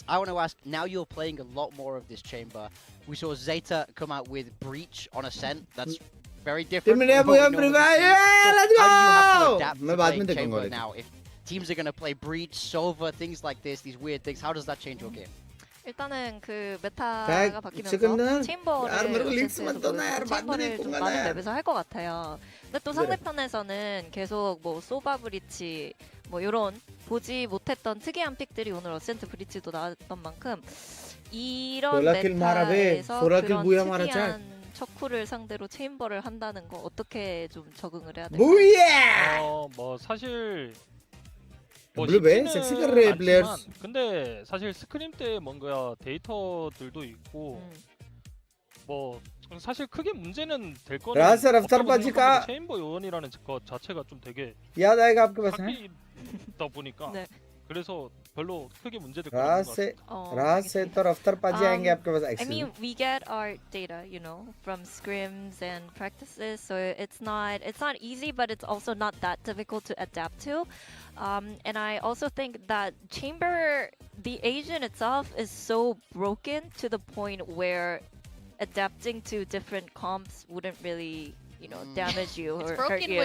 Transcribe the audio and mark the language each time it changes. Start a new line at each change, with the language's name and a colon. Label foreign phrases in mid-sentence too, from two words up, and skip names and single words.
English: I want to ask, now you're playing a lot more of this chamber. We saw ZETA come out with Breach on Ascent. That's very different. Let's go! How do you have to adapt to playing chamber now? If teams are going to play Breach, Sova, things like this, these weird things, how does that change your game?
Korean: 일단은 그 메타가 바뀌면서 체인버를 좀 많은 맵에서 할 것 같아요. 근데 또 상대편에서는 계속 뭐 소바 브리치 뭐 이런 보지 못했던 특이한 픽들이 오늘 어센트 브리치도 나왔던 만큼 이런 메타에서 그런 특이한 척후를 상대로 체인버를 한다는 거 어떻게 좀 적응을 해야 될까요? 사실
Hindi: 섹시 कर रहे हैं players.
Korean: 근데 사실 스크림 때 뭔가 데이터들도 있고 사실 크게 문제는 될 거는 없다고 체인버 요원이라는 것 자체가 좀 되게
Hindi: याद आएगा आपके पास है?
Korean: 바뀌다 보니까 그래서 별로 크게 문제될 거
Hindi: रात से तो रफ्तार पाजी आएंगे आपके पास
English: I mean, we get our data, from scrims and practices, so it's not easy, but it's also not that difficult to adapt to. And I also think that Chamber, the agent itself, is so broken to the point where adapting to different comps wouldn't really, damage you or hurt you.